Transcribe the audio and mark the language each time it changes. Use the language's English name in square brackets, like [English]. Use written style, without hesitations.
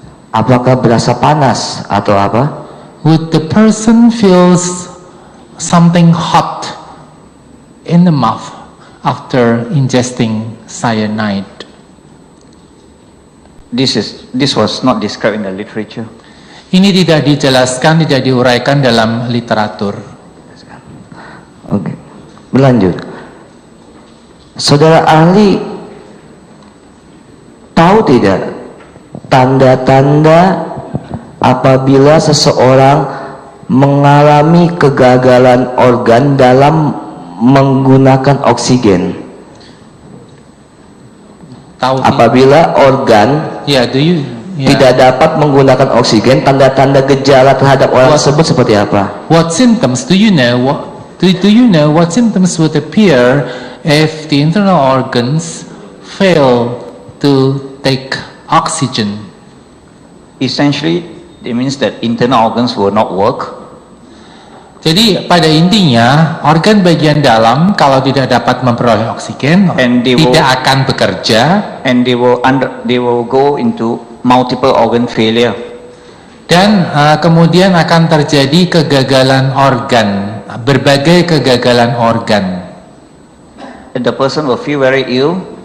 [Indonesian] Apakah berasa panas atau apa? [English] Would the person feels something hot in the mouth after ingesting cyanide? This was not described in the literature. [Indonesian] Ini tidak dijelaskan, tidak diuraikan dalam literatur. Oke, berlanjut. Saudara ahli tahu tidak tanda-tanda apabila seseorang mengalami kegagalan organ dalam menggunakan oksigen? Tahu Apabila organ tidak dapat menggunakan oksigen, tanda-tanda gejala terhadap orang tersebut seperti apa? [English] What symptoms do you know? Do you know what symptoms would appear if the internal organs fail to take oxygen? Essentially, it means that internal organs will not work. [Indonesian] Jadi pada intinya organ bagian dalam kalau tidak dapat memperoleh oksigen tidak akan bekerja, [English] and they will go into multiple organ failure. [Indonesian] Dan kemudian akan terjadi kegagalan organ, berbagai kegagalan organ. [English] The person will feel very ill.